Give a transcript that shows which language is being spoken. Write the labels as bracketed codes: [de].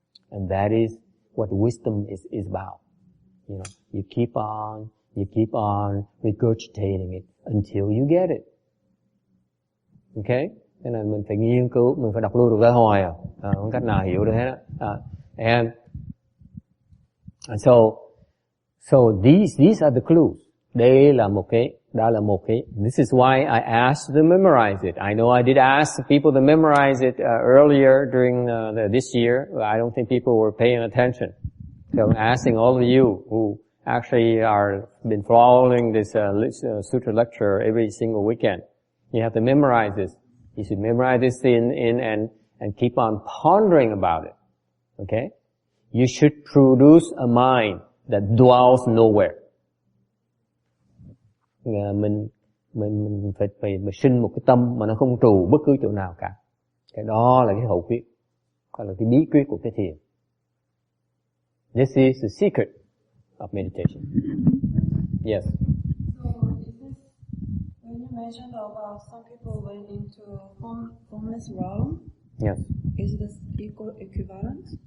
[en] And that is what wisdom is about. You know, you keep on regurgitating it until you get it. Okay? [vi] Thế nên mình phải nghiên cứu, mình phải đọc lui được tới hồi không cách nào hiểu được hết đó. [en] And so these are the clues. [vi] Đây là một cái, [en] this is why I asked to memorize it. I know I did ask people to memorize it earlier during this year, but I don't think people were paying attention. So I'm asking all of you who actually been following this Sutra lecture every single weekend. You have to memorize this. You should memorize this and keep on pondering about it. Okay? You should produce a mind that dwells nowhere. [vi] Mình phải sinh một cái tâm mà nó không trù bất cứ chỗ nào cả. Cái đó là cái hậu quyết, đó là cái bí quyết của cái thiền. [en] This is the secret of meditation. Yes. So is this, when you mentioned about some people went into formless realm, Yes. is this equivalent?